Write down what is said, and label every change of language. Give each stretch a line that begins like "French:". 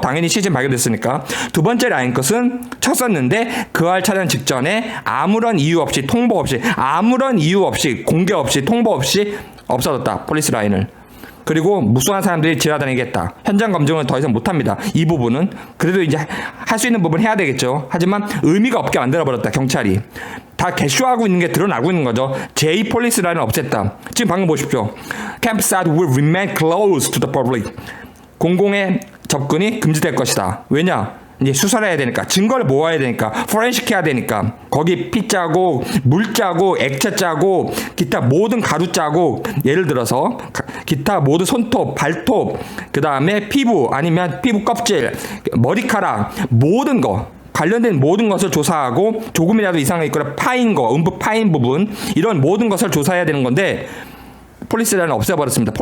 Korean: 당연히 시신 발견됐으니까. 두 번째 라인 것은 쳤었는데 그할 촬영 직전에 아무런 이유 없이 통보 없이 아무런 이유 없이 공개 없이 통보 없이 없어졌다. 폴리스 라인을. 그리고 무수한 사람들이 지나다니겠다. 현장 검증은 더 이상 못합니다. 이 부분은 그래도 이제 할 수 있는 부분 해야 되겠죠. 하지만 의미가 없게 만들어버렸다. 경찰이 다 개쇼하고 있는 게 드러나고 있는 거죠. 제2 폴리스 라인을 없앴다. 지금 방금 보십시오.
English: Campsite will remain closed to the public.
Korean: 공공의 접근이 금지될 것이다. 왜냐? 이제 수사를 해야 되니까, 증거를 모아야 되니까, 포렌식 해야 되니까, 거기 피 짜고 물 짜고 액체 짜고 기타 모든 가루 짜고, 예를 들어서 기타 모든 손톱, 발톱, 그 다음에 피부 아니면 피부 껍질, 머리카락 모든 거 관련된 모든 것을 조사하고 조금이라도 이상이 있거나 파인 거, 음부 파인 부분 이런 모든 것을 조사해야 되는 건데 폴리스 라인을 없애버렸습니다.